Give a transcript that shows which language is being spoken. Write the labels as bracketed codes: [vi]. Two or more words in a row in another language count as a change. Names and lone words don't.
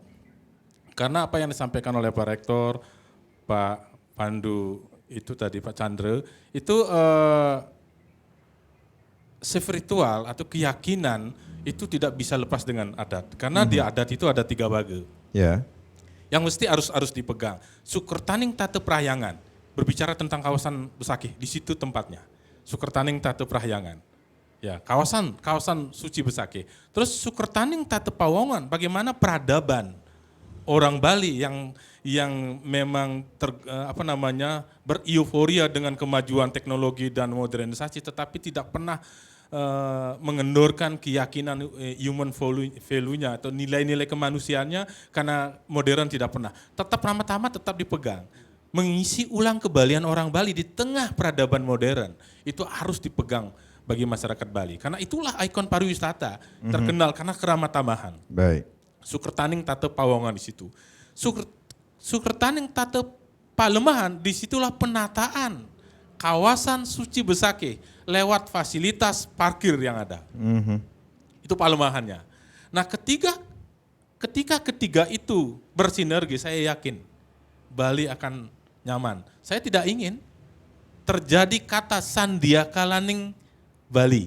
[id] Karena apa yang disampaikan oleh Pak Rektor, Pak Pandu itu tadi, Pak Chandra, itu spiritual atau keyakinan itu tidak bisa lepas dengan adat. Karena di adat itu ada 3 baga. Ya. Yang mesti harus dipegang. [ban] Sukertaning Tate Prahyangan. [id] Berbicara tentang kawasan Besakih, di situ tempatnya. [ban] Sukertaning Tate Prahyangan. [id] Ya, kawasan suci Besakih. Terus [ban] Sukertaning Tate Pawongan, [id] bagaimana peradaban orang Bali yang memang bereuforia dengan kemajuan teknologi dan modernisasi, tetapi tidak pernah mengendorkan keyakinan [en] human value- [id] nya atau nilai-nilai kemanusiaannya karena modern tidak pernah. Tetap pertama tetap dipegang. Mengisi ulang kebalian orang Bali di tengah peradaban modern itu harus dipegang bagi masyarakat Bali. Karena itulah ikon pariwisata terkenal karena keramat tamahan. Baik. [ban] Sukertaning Tate Pawongan [id] di situ. [ban] Sukertaning Tate Palemahan, [id] disitulah penataan kawasan suci Besakih lewat fasilitas parkir yang ada. Itu Palemahannya. Nah, ketika ketiga itu bersinergi, saya yakin Bali akan nyaman. Saya tidak ingin terjadi kata Sandiakalaning Bali.